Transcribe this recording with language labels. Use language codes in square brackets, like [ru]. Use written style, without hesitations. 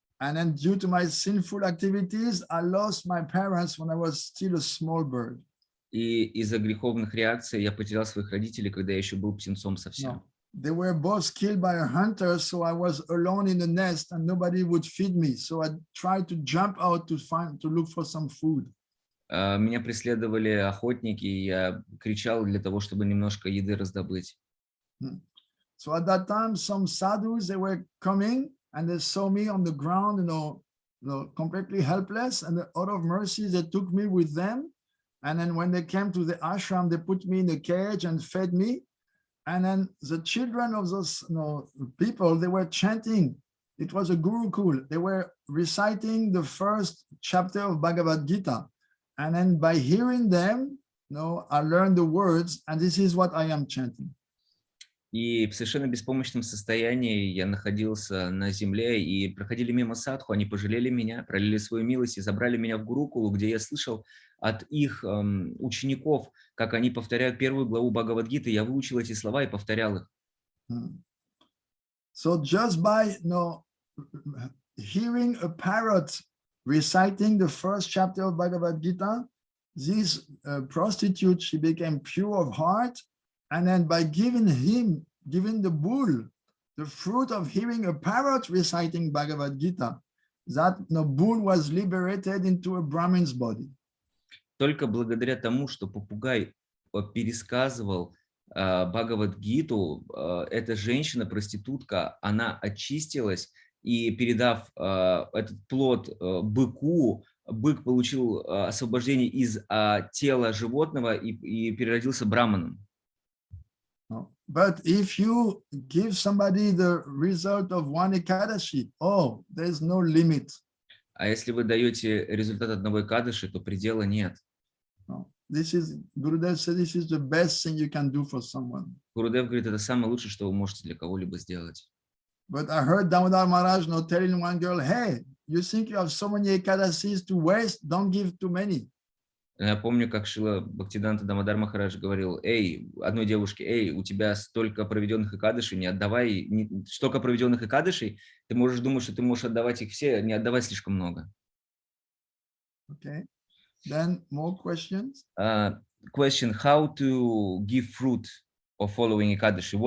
[en] And then due to my sinful activities, I lost my parents when I was still a small bird. [ru] И из-за греховных реакций я потерял своих родителей, когда я еще был птенцом совсем. [en] They were both killed by a hunter, so I was alone in the nest and nobody would feed me. So I tried to jump out to look for some food. [ru] Меня преследовали охотники, и я кричал для того, чтобы немножко еды раздобыть. [en] So at that time, some sadhus, they were coming and they saw me on the ground, completely helpless. And out of mercy, they took me with them. And then when they came to the ashram, they put me in a cage and fed me. And then the children of those people, they were chanting, it was a Gurukul. They were reciting the first chapter of Bhagavad Gita. And then by hearing them, I learned the words, and this is what I am chanting. [ru] И в совершенно беспомощном состоянии я находился на земле, и проходили мимо садху, они пожалели меня, пролили свою милость и забрали меня в Гурукулу, где я слышал от их учеников, как они повторяют первую главу Бхагавад-гиты. Я выучил эти слова и повторял их. [en] So just by hearing a parrot reciting the first chapter of Bhagavad Gita, this prostitute, she became pure of heart. And then by giving the bull the fruit of hearing a parrot reciting Bhagavad Gita, that bull was liberated into a Brahmin's body. [ru] Только благодаря тому, что попугай пересказывал Бхагавад-гиту, эта женщина-проститутка, она очистилась, и передав этот плод быку, бык получил освобождение из тела животного и переродился браманом. [en] But if you give somebody the result of one Ekadashi, there's no limit. [ru] А если вы даете результат одного Экадаши, то предела нет. [en] Gurudev said this is the best thing you can do for someone. [ru] Гурудев говорит, это самое лучшее, что вы можете для кого-либо сделать. [en] But I heard Damodar Maharaj telling one girl, hey, you think you have so many Ekadashis to waste, don't give too many. [ru] Я помню, как Шрила Бхактиведанта Дамодар Махарадж говорил, одной девушке, у тебя столько проведенных Экадашей, не отдавай, столько проведенных Экадашей, ты можешь думать, что ты можешь отдавать их все, не отдавай слишком много. [en] Okay. Then more questions. Question: how to give fruit of following Ekadashi?